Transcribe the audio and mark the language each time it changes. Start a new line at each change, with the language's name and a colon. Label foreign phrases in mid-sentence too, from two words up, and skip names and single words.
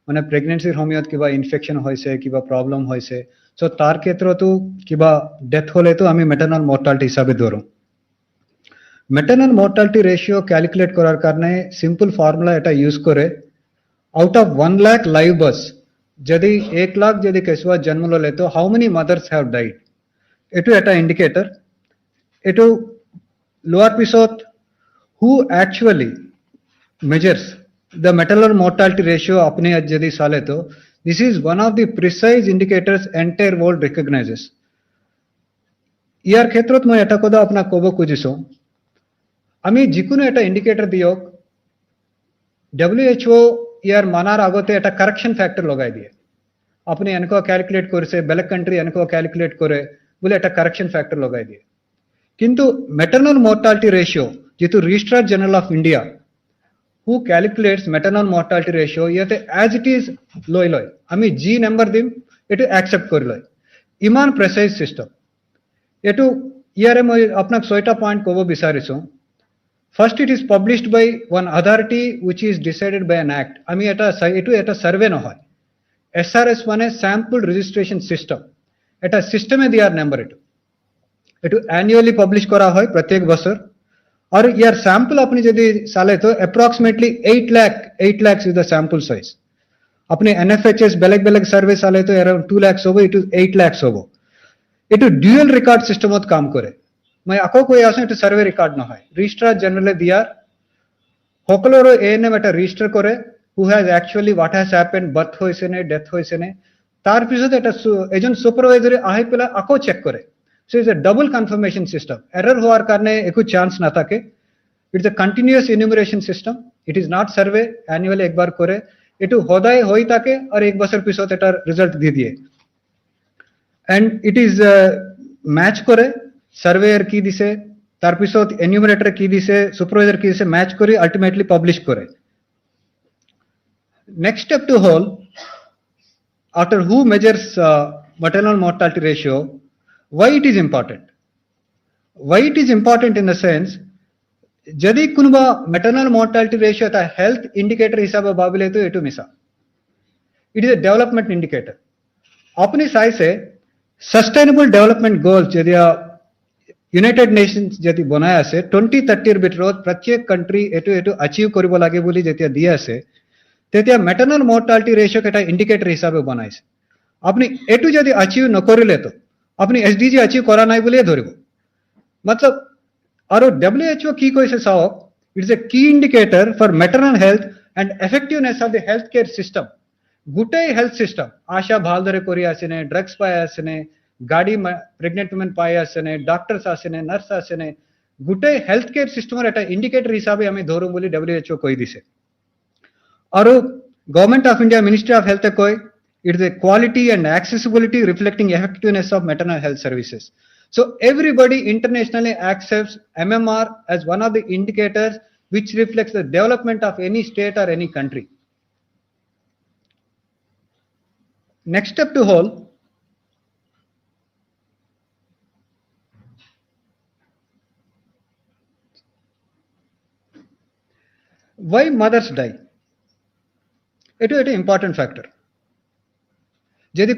Assamese: মানে প্ৰেগনেন্সিৰ সময়ত কিবা ইনফেকশন হৈছে কিবা প্ৰব্লেম হৈছে সো তাৰ ক্ষেত্ৰতো কিবা ডেথ হলেতো আমি
English: maternal mortality
Assamese: হিচাপে ধৰো
English: maternal mortality
Assamese: ৰেশিও ক্যালকুলেট কৰাৰ কাৰণে
English: simple formula
Assamese: এটা ইউজ কৰে
English: out of 1 lakh live births
Assamese: যদি 1 লাখ যদি কেঁচুৱা জন্ম ললে তো
English: how many mothers have died
Assamese: এটো এটা ইন্ডিকেটৰ এটো লোৱাৰ পিছত
English: who actually measures the maternal mortality ratio
Assamese: apne যদি চালে তো
English: this is one of the precise indicators entire world recognizes
Assamese: ইয়াৰ ক্ষেত্ৰত মই এটা কথা আপোনাক ক'ব খুজিছো আমি যিকোনো এটা ইন্ডিকেটৰ দিয়ক WHO ইয়াৰ মানাৰ আগতে এটা
English: correction factor
Assamese: লগাই দিয়ে আপনি এনেকুৱা ক্যালকুলেট কৰিছে বেলেগ কান্ট্রি এনেকুৱা ক্যালকুলেট কৰে বলে একটা
English: correction factor
Assamese: লগাই দিয়ে কিন্তু
English: maternal mortality ratio
Assamese: যেহেতু রেজিস্ট্রার জেনারেল অফ ইন্ডিয়া
English: who calculates maternal mortality ratio
Assamese: ইয়াতে
English: as it is
Assamese: লয় আমি জি নাম্বার দিম এটো অ্যাকসেপ্ট কৰি লয় ইমান
English: precise system
Assamese: এটো ইয়াৰে মই আপোনাক 6টা পয়েন্ট ক'ব বিচাৰিছো
English: First, it is published by one authority which is decided by an act.
Assamese: আমি এটা সার্ভে নহয় SRS মানে
English: sample registration system
Assamese: এটা সিস্টেমে দিয়ার নাম্বার এটো
English: annually publish
Assamese: করা হয় প্রত্যেক বছর আর ইয়ার স্যাম্পল আপনি যদি চালে তো
English: approximately 8 lakhs is the sample size
Assamese: আপনি NFHS বেলেগ সার্ভে চালে তো
English: around 2 lakhs
Assamese: হবে এটো 8 lakhs হবে এটো
English: dual record
Assamese: সিস্টেমত কাম করে মই আকৌ কৈ আছো এটা
English: survey record
Assamese: নহয় রেজিস্ট্রার জেনারেলে দিয়ার সকলোৰে ANM এটা রেজিস্টার করে
English: who has actually what has happened birth
Assamese: হইছে নে ডেথ হইছে নে তার পিছত এটা এজন সুপারভাইজারে আহি পেলা আকৌ চেক করে সো
English: it's a double confirmation system error
Assamese: হওয়ার কারণে একো চান্স না থাকে
English: it's a continuous enumeration system it is not survey annually
Assamese: একবার করে এটো হদায় হই থাকে আর এক বছর পিছত এটা রেজাল্ট দিয়ে
English: and it is match
Assamese: করে সার্ভেয়ার কি দিছে তার পিছত এনুমারেটর কি দিছে সুপারভাইজার কি দিছে ম্যাচ করে
English: ultimately publish
Assamese: করে
English: next step to whole after who measures maternal mortality ratio why it is important in the sense
Assamese: যদি কোনোবা
English: maternal mortality ratio এটা health indicator
Assamese: হিসাবে ভাবিলে তো এটো মিছা
English: it is a development indicator
Assamese: আপনি চাইছে
English: sustainable development goals যদি ইউনাইটেড নেশনস যদি
Assamese: বনাই আছে 2030 এর ভিতৰত প্ৰত্যেক কান্ট্রি এটো অ্যাচিভ কৰিব লাগে বুলি যেতিয়া দিয়া আছে তেতিয়া
English: maternal mortality ratio
Assamese: এটা ইন্ডিকেটর হিসাবে বনাইছে আপনি এটো যদি অ্যাচিভ নকৰিলে তো আপনি
English: SDG achieve
Assamese: কৰা নাই বুলি ধৰিব
English: मतलब
Assamese: আৰু WHO কি কৈছে চাওক
English: it's a key indicator for maternal health and effectiveness of the health care system গোটেই হেলথ
Assamese: সিস্টেম আশা ভালদৰে কৰি আছে নে ড্ৰাগস পাই আছে নে গাড়ি
English: pregnant women
Assamese: পাই আছে নে ডক্টরস আছে নে নার্স আছে নে গোটেই
English: health care
Assamese: সিস্টেমৰ এটা ইন্ডিকেটর হিসাবে আমি ধৰো বুলি WHO কৈ দিছে আৰু গভর্নমেন্ট অফ ইন্ডিয়া মিনিস্ট্রি অফ হেলথ কয়
English: it is a quality and accessibility reflecting effectiveness of maternal health services so everybody internationally accepts MMR as one of the indicators which reflects the development of any state or any country next step to whole why mothers die
Assamese: এটো এটা
English: important factor যদি